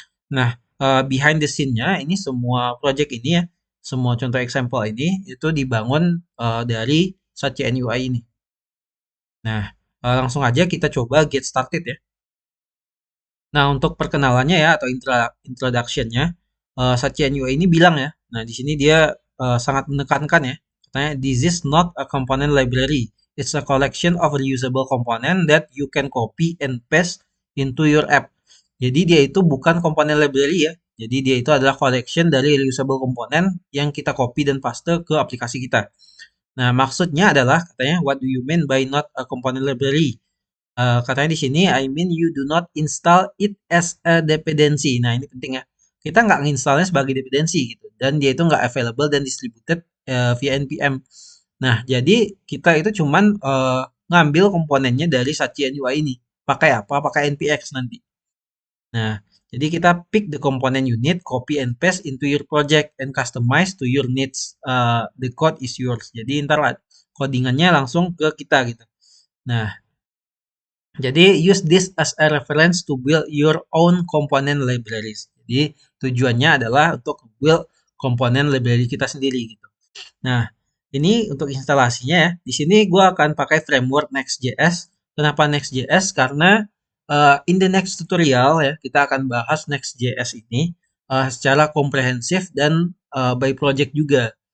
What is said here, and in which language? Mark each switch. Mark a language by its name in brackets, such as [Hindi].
[Indonesian] Nah, [English] behind the scene- [Indonesian] nya ini semua project ini ya, semua contoh example ini itu dibangun dari Satya UI ini. Nah, langsung aja kita coba [English] get started [Indonesian] ya. Nah, untuk perkenalannya ya atau introduction-nya, Satya UI ini bilang ya. Nah, di sini dia sangat menekankan ya. Katanya [English] this is not a component library. It's a collection of reusable component that you can copy and paste into your app. [Indonesian] Jadi dia itu bukan komponen library ya. Jadi dia itu adalah collection dari [English] reusable component [Indonesian] yang kita copy dan paste ke aplikasi kita. Nah, maksudnya adalah katanya [English] what do you mean by not a component library? [Indonesian] Katanya di sini, [English] I mean you do not install it as a dependency. [Indonesian] Nah, ini penting ya. Kita nggak nginstalnya sebagai dependency gitu. Dan dia itu nggak [English] available [Indonesian] dan [English] distributed via [Indonesian] NPM. Nah, jadi kita itu cuman ngambil komponennya dari Satya UI ini. Pakai apa? Pakai NPX nanti. Nah, jadi kita [English] pick the component you need, copy and paste into your project and customize to your needs. The code is yours. [Indonesian] Jadi ntar lah codingannya langsung ke kita gitu. Nah, jadi [English] use this as a reference to build your own component libraries. [Indonesian] Jadi tujuannya adalah untuk build komponen library kita sendiri gitu. Nah, ini untuk instalasinya ya. Di sini gue akan pakai framework Next.js. Kenapa Next.js? Karena [English] in the next tutorial [Indonesian] ya kita akan bahas Next.js ini secara komprehensif dan by project juga.